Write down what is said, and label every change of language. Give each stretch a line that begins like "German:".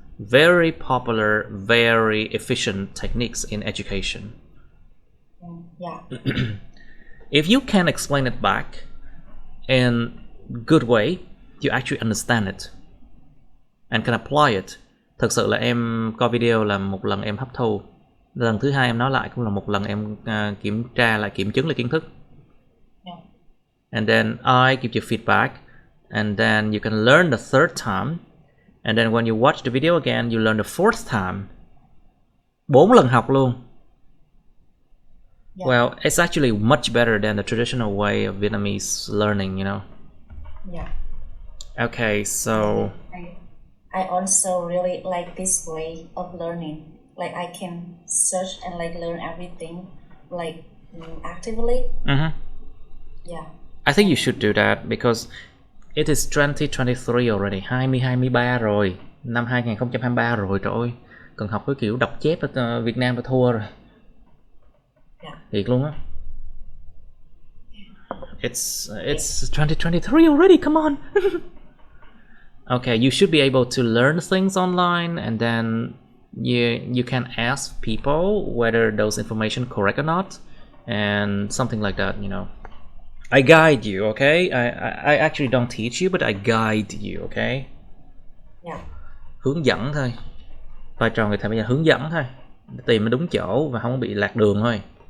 English: Very popular, very efficient techniques in education. If you can explain it back in good way, you actually understand it and can apply it.
Vietnamese: Thực sự là em coi video là một lần em hấp thu, lần thứ hai em nói lại cũng là một lần em kiểm tra lại, kiểm chứng lại kiến thức.
English: And then I give you feedback, and then you can learn the third time, and then when you watch the video again, you learn the fourth time.
Vietnamese: 4 lần học luôn.
English: Well, it's actually much better than the traditional way of Vietnamese learning, you know. Okay, so I also really like this way of learning. Like I can search and like learn everything like actively. I think you should do that because it is 2023 already,
Vietnamese: 2023 rồi, năm 2023 rồi, trời ơi, cần học cái kiểu đọc chép ở Việt Nam là thua rồi. Thiệt luôn á.
English: It's 2023 already, come on. Okay, you should be able to learn things online, and then you can ask people whether those information correct or not, and something like that, you know. I guide you, okay? I actually don't teach you, but I guide you, okay?
Vietnamese: Hướng dẫn thôi. Vai trò người thầy bây giờ hướng dẫn thôi, tìm nó đúng chỗ và không bị lạc đường thôi.